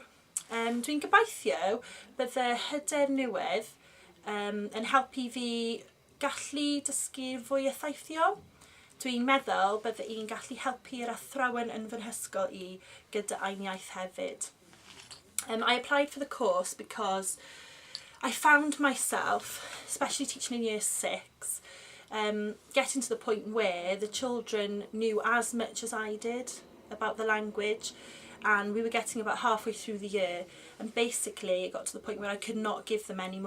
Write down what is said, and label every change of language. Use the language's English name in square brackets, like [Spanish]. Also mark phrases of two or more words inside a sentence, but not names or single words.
[Welsh] Dwi'n gobeithio bydde hyder newydd yn helpu fi gallu dysgu fwy effeithiol. Dwi'n meddwl bydde i'n gallu helpu'r athrawon yn fy hysgol i gyda ein iaith hefyd. [English] I applied for the course because I found myself, especially teaching in year 6, getting to the point where the children knew as much as I did about the language, and we were getting about halfway through the year, and basically it got to the point where I could not give them any more.